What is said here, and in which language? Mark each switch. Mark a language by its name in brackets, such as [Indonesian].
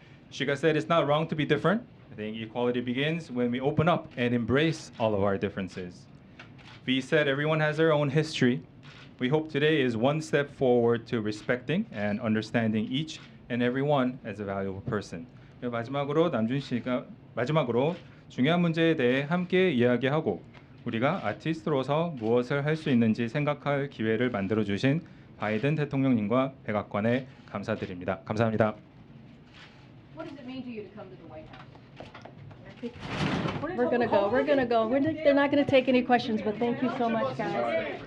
[English] Shiga said it's not wrong to be different. I think equality begins when we open up and embrace all of our differences. V said everyone has their own history. We hope today is one step forward to respecting and understanding each and everyone as a valuable person. [Korean] 마지막으로 마지막으로 중요한 문제에 대해 함께 이야기하고 우리가 아티스트로서 무엇을 할 수 있는지 생각할 기회를 만들어 주신 바이든 대통령님과 백악관에 감사드립니다. 감사합니다. [English] What does it mean to you to come to the White House? We're gonna go. They're not gonna take any questions, but thank you so much, guys.